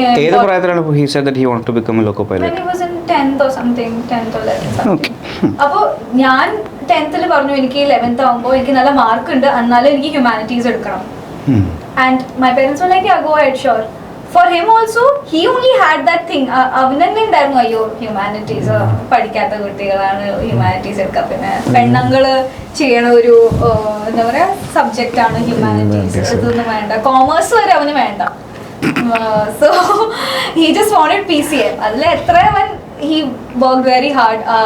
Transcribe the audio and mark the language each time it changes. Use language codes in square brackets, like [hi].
[ml] ഏത് പ്രായത്തിലാണ് [en] he said that he wanted to become a loco pilot? When he was in 10th or something, 10th or 11th something. Okay. [ml] അപ്പോൾ ഞാൻ 10th പറഞ്ഞു എനിക്ക് 11th ആവുമ്പോൾ എനിക്ക് നല്ല മാർക്ക് ഉണ്ട്, എന്നാലും എനിക്ക് ഹ്യൂമാനിറ്റീസ് എടുക്കണം. [en] And my parents were like, yeah, go ahead, sure. For him also, he only had that thing. [ml] അവന് തന്നെ ഉണ്ടായിരുന്നു, അയ്യോ ഹ്യൂമാനിറ്റീസ് പഠിക്കാത്ത കുട്ടികളാണ് ഹ്യൂമാനിറ്റീസ് എടുക്കുക, പിന്നെ പെണ്ണുങ്ങള് ചെയ്യണ ഒരു എന്താ പറയാ സബ്ജക്റ്റ് ആണ് ഹ്യൂമാനിറ്റീസ്, ഇതൊന്നും വേണ്ട, കോമേഴ്സ് വരെ അവന് വേണ്ട. [en] So he just wanted PCM. [ml] അതിൽ എത്ര അവൻ [en] He work very hard.